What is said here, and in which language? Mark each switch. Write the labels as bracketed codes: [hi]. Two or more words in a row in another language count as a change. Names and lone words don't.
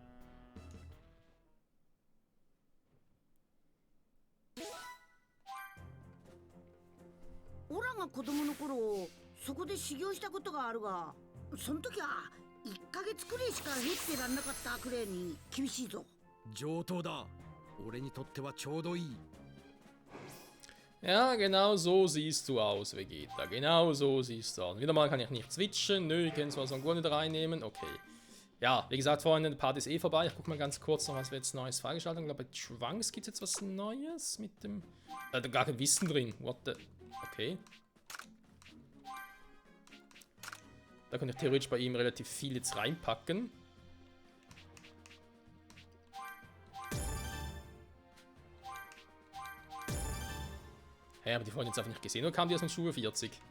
[ja] オラが子供の頃そこで修行したことがあるが、その時は1ヶ月くらいしか入ってらんなかったくらいに厳しいぞ。上等だ。俺にとってはちょうどいい。 [de] Ja, genau so siehst du aus, Vegeta. Genau so siehst du aus. Wieder mal kann ich nicht switchen. Nö, ich kann zwar Son Gohan wieder reinnehmen. Okay. Ja, wie gesagt, vorhin, der Part ist eh vorbei. Ich guck mal ganz kurz noch, was wir jetzt Neues freigeschaltet haben. Ich glaube, bei Trunks gibt es jetzt was Neues mit dem... Da gar kein Wissen drin. [en] What the... [de] Okay. Da könnte ich theoretisch bei ihm relativ viel jetzt reinpacken. Hä, aber die vorhin jetzt einfach nicht gesehen, oder kam die aus mit Stufe 40?